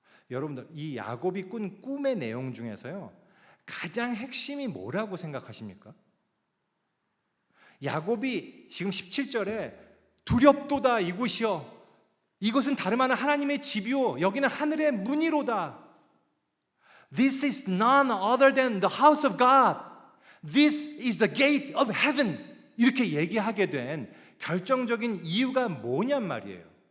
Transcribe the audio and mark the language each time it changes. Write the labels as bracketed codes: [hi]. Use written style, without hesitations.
[ko] 여러분들, 이 야곱이 꾼 꿈의 내용 중에서요, 가장 핵심이 뭐라고 생각하십니까? 야곱이 지금 17절에 두렵도다 이곳이여, 이것은 다름 아닌 하나님의 집이요 여기는 하늘의 문이로다. [en] This is none other than the house of God. This is the gate of heaven. [ko] 이렇게 얘기하게 된 결정적인 이유가 뭐냔 말이에요.